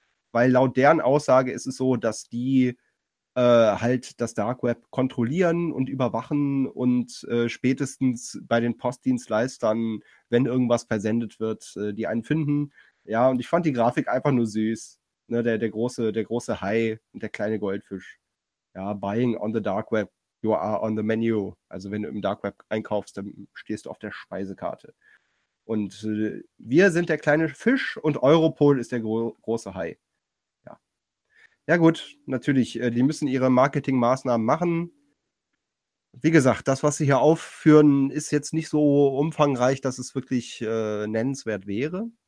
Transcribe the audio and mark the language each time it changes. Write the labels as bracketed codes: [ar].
[de] Weil laut deren Aussage ist es so, dass die halt das Dark Web kontrollieren und überwachen und spätestens bei den Postdienstleistern, wenn irgendwas versendet wird, die einen finden. Ja, und ich fand die Grafik einfach nur süß. Ne, der große Hai und der kleine Goldfisch. [en] Ja, buying on the Dark Web, you are on the menu. [de] Also wenn du im Dark Web einkaufst, dann stehst du auf der Speisekarte. Und wir sind der kleine Fisch und Europol ist der große Hai. Ja, ja gut, natürlich, die müssen ihre Marketingmaßnahmen machen. Wie gesagt, das, was sie hier aufführen, ist jetzt nicht so umfangreich, dass es wirklich nennenswert wäre.